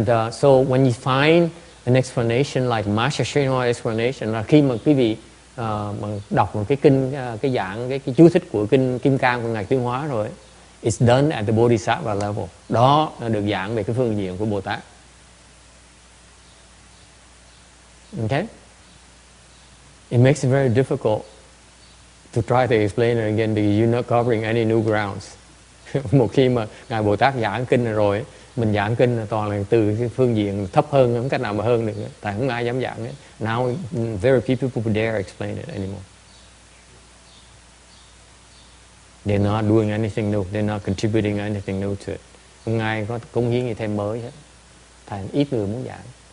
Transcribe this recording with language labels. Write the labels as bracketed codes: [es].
[en] So when you find an explanation like Master Srinivas explanation, [vi] là khi mà quý vị mà đọc một cái kinh, cái giảng, cái chú thích của kinh Kim Cang của Ngài Tuyên Hóa rồi, [en] it's done at the Bodhisattva level. [vi] Đó là được giảng về cái phương diện của Bồ Tát. [en] Okay? It makes it very difficult to try to explain it again because you're not covering any new grounds. [vi] Một khi mà Ngài Bồ Tát giảng kinh rồi, mình giảng kinh là toàn là từ cái phương diện thấp hơn, không cách nào mà hơn được, tại không ai dám giảng nữa. [en] Now very few people would dare explain it anymore. They're not doing anything new, they're not contributing anything new to it. [vi] Không ai có cống hiến gì thêm mới hết. Thành ít người muốn giảng.